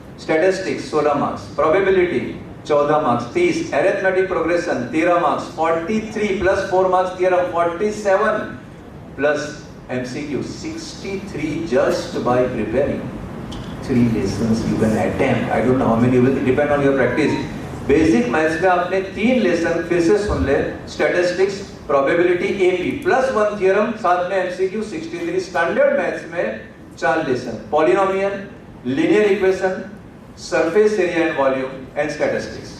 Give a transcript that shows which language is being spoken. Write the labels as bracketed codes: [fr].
[en] Statistics 16 marks, probability 14 marks 30, arithmetic progression 13 marks 43 plus 4 marks theorem 47 plus MCQ 63 just by preparing 3 lessons you can attempt. I don't know how many, will depend on your practice. [hi] Basic maths में आपने 3 lesson फिर से सुन ले, statistics, probability, AP plus 1 theorem, साथ में MCQ 63। [en] Standard maths में 4 lesson, polynomial, linear equation, surface area and volume and statistics.